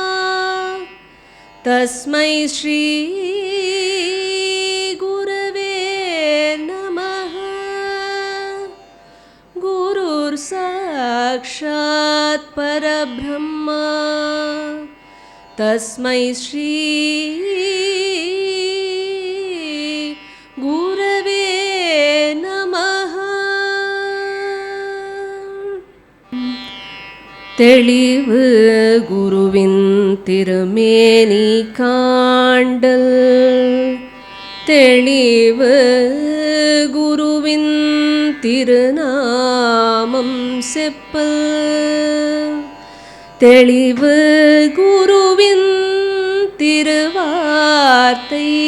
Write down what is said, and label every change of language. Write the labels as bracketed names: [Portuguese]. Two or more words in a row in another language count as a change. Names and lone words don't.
[Sanskrit] तस्मै श्री गुरवे नमः गुरुर् साक्षात् परब्रह्म तस्मै श्री गुरवे नमः. [Tamil] தெளிவு குருவின் திருமேனி காண்டல் தெளிவு குருவின் திருநாமம் செப்பல் தெளிவு குருவின் திருவார்த்தை